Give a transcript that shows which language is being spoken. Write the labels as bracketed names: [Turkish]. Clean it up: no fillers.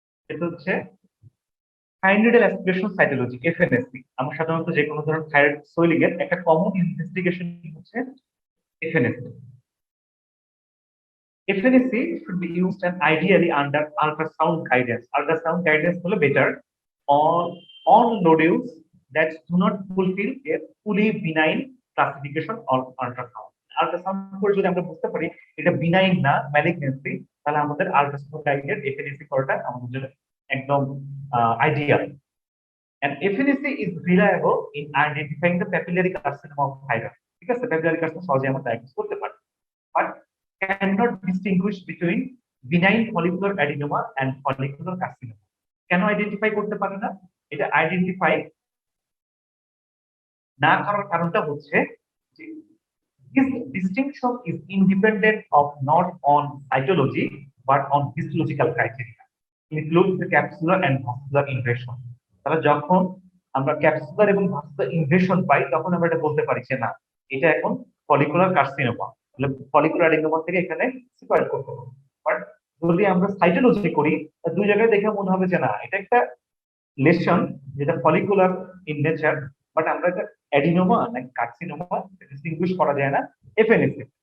[Bangla] এটা হচ্ছে থাইরয়েডাল aspiration cytology, FNSC. আমরা সাধারণত যে কোনো ধরনের থাইরয়েড সোইলিং এর একটা কমন ইনভেস্টিগেশন হচ্ছে FNSC. [English] FNAC should be used and ideally under ultrasound guidance. Ultrasound guidance [Bangla] হলো [English] better on nodules that do not fulfill a fully benign classification of ultrasound. [Bangla] Ultrasound করে যদি আমরা বুঝতে পারি এটা বিনাইন না, ম্যালিগনেন্সি, তাহলে আমাদের আল্ট্রাসাউন্ড গাইডেড FNAC করাটা আমাদের জন্য একদম ideal. [English] And FNAC is reliable in identifying the papillary carcinoma of thyroid. [Bangla] ঠিক আছে, [English] papillary carcinoma [Bangla] সহজে আমরা ডায়াগনোস করতে পারি, [English] but cannot distinguish between benign follicular adenoma and follicular carcinoma. [Bangla] কেন আইডেন্টিফাই করতে পারে না? এটা আইডেন্টিফাই না করার কারণটা হচ্ছে যে [English] this distinction is independent of not on cytology but on histological criteria, includes the capsular and vascular invasion. [Bangla] তাহলে যখন আমরা ক্যাপসুলার এবং ভাস্কুলার ইনভেশন পাই তখন আমরা এটা বলতে পারি যে না, এটা এখন ফলিকুলার কার্সিনোমা, তাহলে ফলিকুলার অ্যাডিনোমা থেকে এখানে সেপারেট করতে হবে। বাট যদি আমরা সাইটোলজি করি দুই জায়গায় দেখে মনে হবে যে না, এটা একটা লেশন যেটা ফলিকুলার ইন নেচার, বাট আমরা এটা অ্যাডিনোমা নাকি কার্সিনোমা ডিস্টিংগুইশ করা যায় না এফএনএসি।